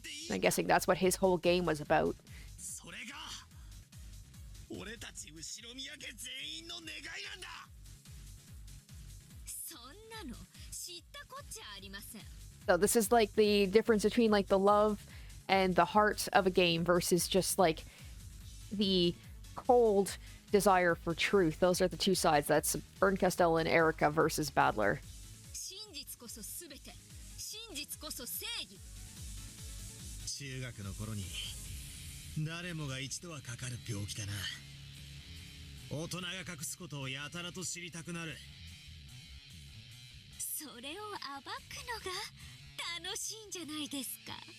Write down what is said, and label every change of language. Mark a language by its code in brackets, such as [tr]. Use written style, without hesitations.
[en] I'm guessing that's what his whole game was about. [ja] 俺たち後ろ宮家全員の願いなんだ。そんなの知ったこっちゃありません。 [en] So this is like the difference between like the love and the heart of a game versus just like the cold desire for truth. Those are the two sides. That's Battler and Erika versus Battler. [ja] 真実こそ全て、真実こそ正義。中学の頃に誰もが一度はかかる病気だな。大人が隠すことをやたらと知りたくなる。それを暴くのが楽しいんじゃないですか。